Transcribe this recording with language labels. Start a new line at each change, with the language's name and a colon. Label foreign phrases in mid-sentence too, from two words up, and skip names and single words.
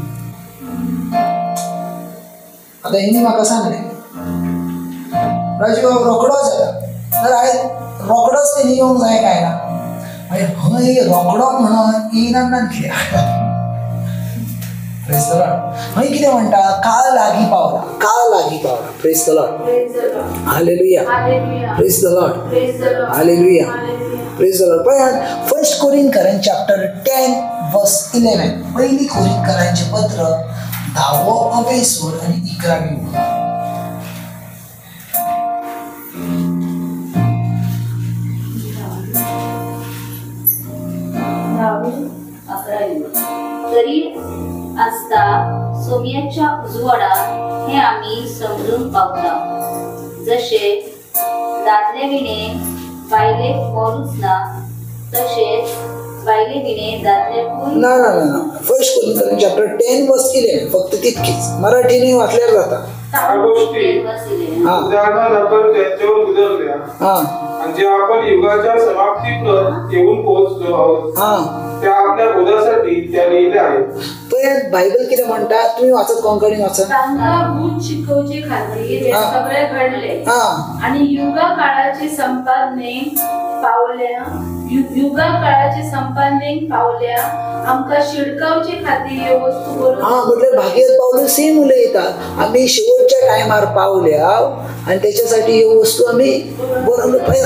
Konkani: आतां हेणी म्हाका सांगलें राजू हांव रोखडोच येता, तर हांवें रोखडोच तेणी येवंक जाय काय ना? हय रोखडो म्हणून येयना कितें? हय कितें म्हणटा? काळ लागीं पावला.
English: Praise the Lord. Hallelujah. Praise the Lord. Hallelujah. Praise the Lord.
Konkani: पळयात 1 कोरिंथीयर
English: chapter 10 verse 11.
Konkani: पहिली कोरिंथीयरांचें पत्र 10वो अवेसूर आणि 11वी ओळ. तरी आसता सोम्याच्या उजवाडात हे आम्ही समजून पावता, जसे दादले विणे बायलेक मोरूच ना, तसेच बायले विणे दादल्याकूय ना. 1 कोरिंथीयर
English: chapter 10 verse 11
Konkani: फक्त तितकीच. मराठीने वाचल्यार जाता.
Marathi: जे आपण युगाच्या समाप्तीकडे येऊन पोहोचलो आहोत त्या आपल्या बोधासाठी त्या लिहिल्या आहेत. पण बायबल किती म्हणतात?
Konkani: तुम्ही वाचत कोणकडे वाचत? तांका भूत शिकवचे खातीर हे सगळे घडले आणि युगा काळाचे संपादनेक पावल्या आमका शिडकावचे खातीर हे वस्तू बरोबर. म्हटल्यार भागीर पावलो सेम उलयतात. आम्ही शेवटच्या टायमार पावल्या आणि त्याच्यासाठी हे वस्तू आम्ही बरोबर.